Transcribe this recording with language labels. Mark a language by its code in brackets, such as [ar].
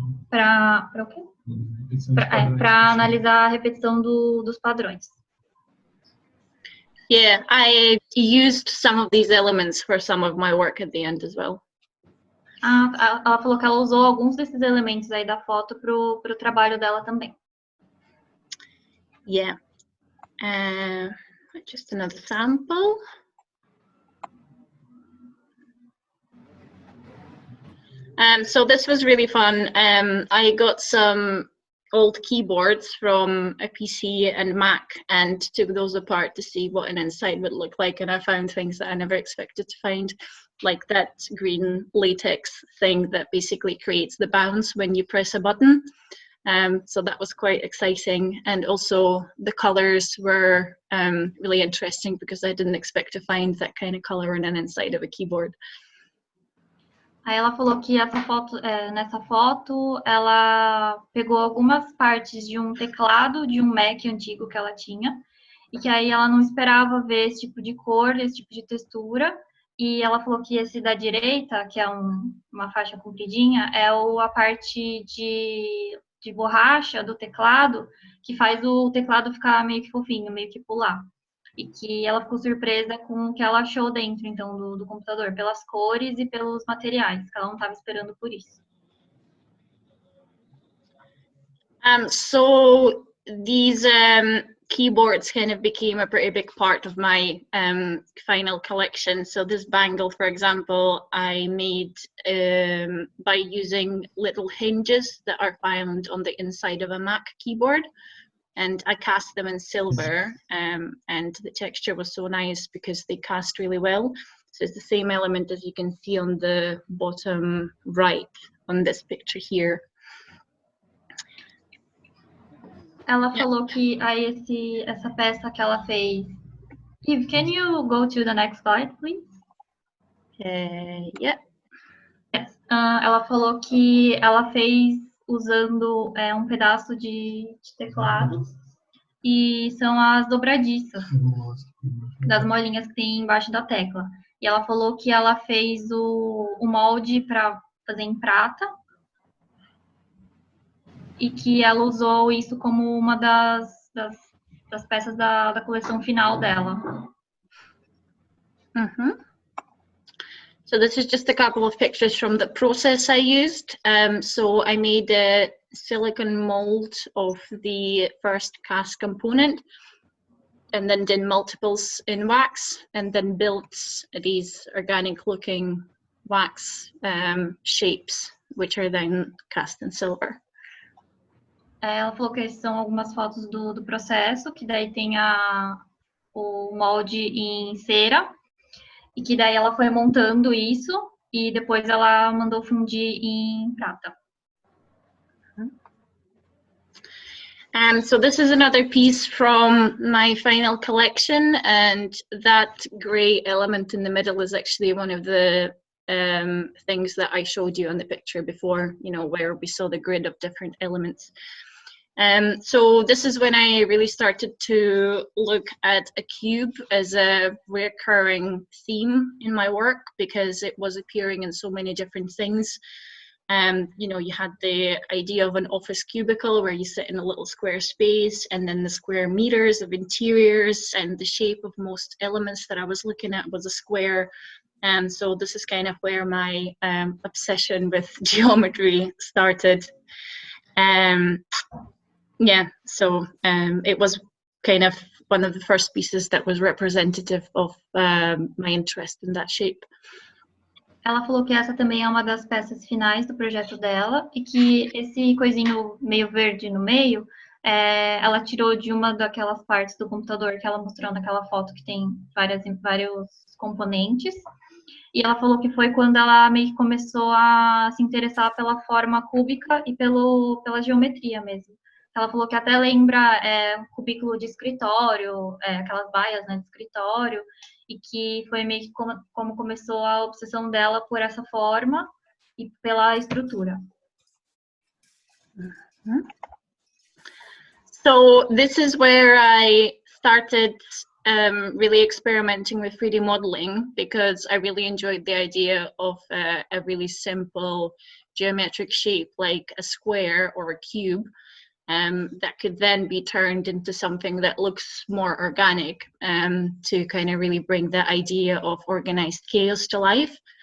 [pt] Para o quê? Para analisar a repetição dos padrões. [en] Yeah, I used some of these elements for some of my work at the end as well. [pt] Ah, ela falou que ela usou alguns desses elementos aí da foto pro trabalho dela também. [en] Yeah. Just another sample. So this was really fun. I got some old keyboards from a PC and Mac and took those apart to see what an inside would look like, and I found things that I never expected to find, like that green latex thing that basically creates the bounce when you press a button. So that was quite exciting, and also the colors were really interesting because I didn't expect to find that kind of color in an inside of a keyboard. [pt] Aí ela falou que essa foto, nessa foto, ela pegou algumas partes de um teclado de um Mac antigo que ela tinha, e que aí ela não esperava ver esse tipo de cor, esse tipo de textura, e ela falou que esse da direita, que é uma faixa compridinha, é a parte de borracha do teclado, que faz o teclado ficar meio que fofinho, meio que pular. E que ela ficou surpresa com o que ela achou dentro, então, do computador, pelas cores e pelos materiais, que ela não estava esperando por isso. [en] So these keyboards kind of became a pretty big part of my final collection. So this bangle, for example, I made by using little hinges that are found on the inside of a Mac keyboard. And I cast them in silver, and the texture was so nice because they cast really well. So it's the same element as you can see on the bottom right on this picture here. [pt] Ela falou que aí essa peça que ela fez. [en] Eve, can you go to the next slide, please? Yeah. Yes. [pt] Ela falou que ela fez usando um pedaço de teclado, e são as dobradiças das molinhas que tem embaixo da tecla. E ela falou que ela fez o molde para fazer em prata, e que ela usou isso como uma das peças da coleção final dela. [en] So this is just a couple of pictures from the process I used. So I made a silicone mold of the first cast component, and then did multiples in wax, and then built these organic looking wax shapes, which are then cast in silver. [pt] Ela falou que essas são algumas fotos do processo, que daí tem o molde em cera, e que daí ela foi montando isso, e depois ela mandou fundir em prata. [en] So this is another piece from my final collection, and that grey element in the middle is actually one of the things that I showed you on the picture before, you know, where we saw the grid of different elements. So this is when I really started to look at a cube as a recurring theme in my work, because it was appearing in so many different things. You know, you had the idea of an office cubicle where you sit in a little square space, and then the square meters of interiors, and the shape of most elements that I was looking at was a square. And so this is kind of where my obsession with geometry started. Yeah, so it was kind of one of the first pieces that was representative of my interest in that shape. [pt] Ela falou que essa também é uma das peças finais do projeto dela, e que esse coisinho meio verde no meio, ela tirou de uma daquelas partes do computador que ela mostrou naquela foto, que tem vários componentes. E ela falou que foi quando ela meio que começou a se interessar pela forma cúbica e pela geometria mesmo. Ela falou que até lembra um cubículo de escritório, aquelas baias, né, de escritório, e que foi meio que como começou a obsessão dela por essa forma e pela estrutura. [en] So this is where I started really experimenting with 3D modeling, because I really enjoyed the idea of a really simple geometric shape like a square or a cube that could then be turned into something that looks more organic, to kind of really bring the idea of organized chaos to life.